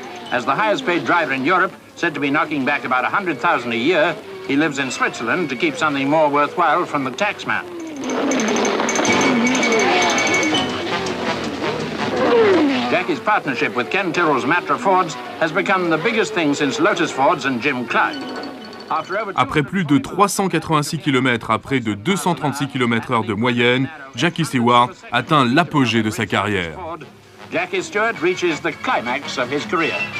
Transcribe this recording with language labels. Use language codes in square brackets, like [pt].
[en] As the highest paid driver in Europe, said to be knocking back about 100,000 a year, he lives in Switzerland to keep something more worthwhile from the taxman. Jackie's partnership with Ken Tyrrell's Matra Fords has become the biggest thing since Lotus Fords and Jim Clark. [fr] Après plus de 386 km à près de 236 km/h de moyenne, Jackie Stewart atteint l'apogée de sa carrière. [en] Jackie Stewart reaches the climax of his career.